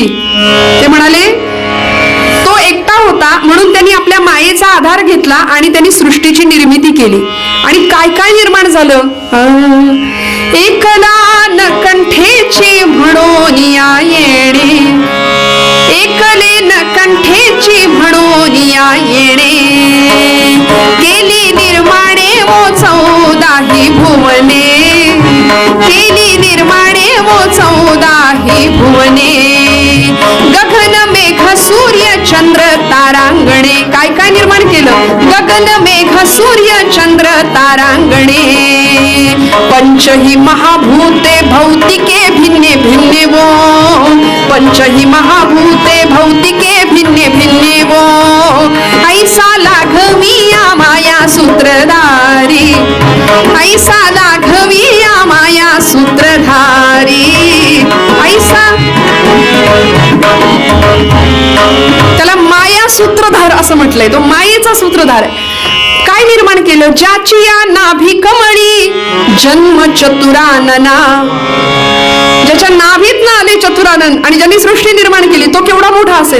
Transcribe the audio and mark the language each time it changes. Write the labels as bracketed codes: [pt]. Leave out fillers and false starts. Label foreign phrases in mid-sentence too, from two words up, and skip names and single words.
[mr] ते म्हणाले तो एकटा होता म्हणून त्यांनी आपल्या मायेचा आधार घेतला आणि त्यांनी सृष्टीची निर्मिती केली. आणि काय काय निर्माण झालं. एकला न कंठेची म्हणून येणे, एकले न कंठेची म्हणून येणे, केली निर्माणे वो 14 भुवने, केली निर्माणे वो 14 भुवने, गगन मेघ सूर्य चंद्र तारांगणे. काय काय निर्माण केलं. गगन मेघ सूर्य चंद्र तारांगणे, पंचही महाभूते भौतिके भिन्ने भिन्ने वो, पंचही महाभूते भौतिके भिन्ने भिन्ने वो, ऐसा लाघविया माया सूत्रधारी, ऐसा लाघविया माया सूत्रधारी, ऐसा. त्याला माया सूत्रधार असं म्हटलंय. तो मायेचा सूत्रधार आहे. काय निर्माण केलं. ज्याची या नाभी कमळी जन्म चतुरानना, ज्याच्या नाभीत ना आले चतुरानन आणि ज्यांनी सृष्टी निर्माण केली तो केवढा मोठा असेल.